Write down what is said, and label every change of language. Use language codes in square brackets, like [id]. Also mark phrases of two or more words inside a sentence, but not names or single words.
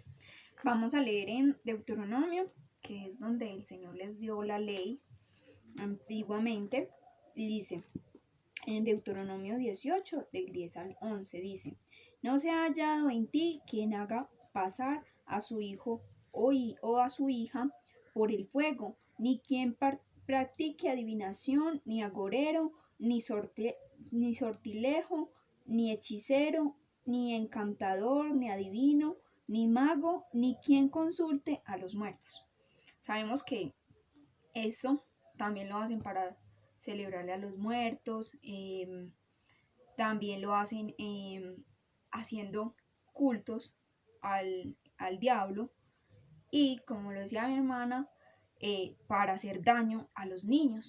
[es] Vamos a leer en Deuteronomio, que es donde el Señor les dio la ley antiguamente. Y dice, en Deuteronomio 18, del 10 al 11, dice, no se ha hallado en ti quien haga pasar a su hijo o a su hija por el fuego, ni quien practique adivinación, ni agorero, ni sortilejo, ni hechicero, ni encantador, ni adivino, ni mago, ni quien consulte a los muertos. Sabemos que eso también lo hacen para celebrarle a los muertos, también lo hacen haciendo cultos al diablo y, como lo decía mi hermana, para hacer daño a los niños.